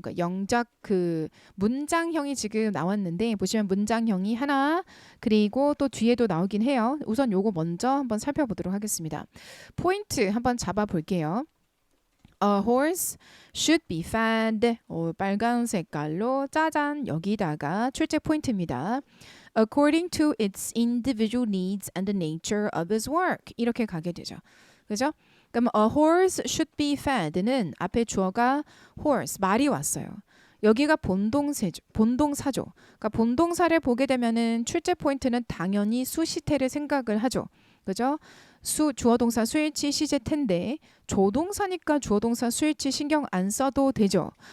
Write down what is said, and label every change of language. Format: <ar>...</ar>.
<ko>그러니까 영작 문장형이 지금 나왔는데 보시면 문장형이 하나 그리고 또 뒤에도 나오긴 해요. 우선 요거 먼저 한번 살펴보도록 하겠습니다. 포인트 한번 잡아 볼게요.</ko> <en>A horse should be fed.</en> <ko>빨간 색깔로 짜잔 여기다가 출제 포인트입니다.</ko> <en>according to its individual needs and the nature of his work.</en> <ko>이렇게 가게 되죠. 그죠? 그럼</ko> <en>a horse should be fed</en> <ko>는 앞에 주어가 horse, 말이 왔어요. 여기가 본동사죠. 그러니까 본동사를 보게 되면은 출제 포인트는 당연히 수시태를 생각을 하죠. 그죠? 주어동사 수일치 시제태인데 조동사니까 주어동사 수일치 신경 안 써도 되죠.</ko>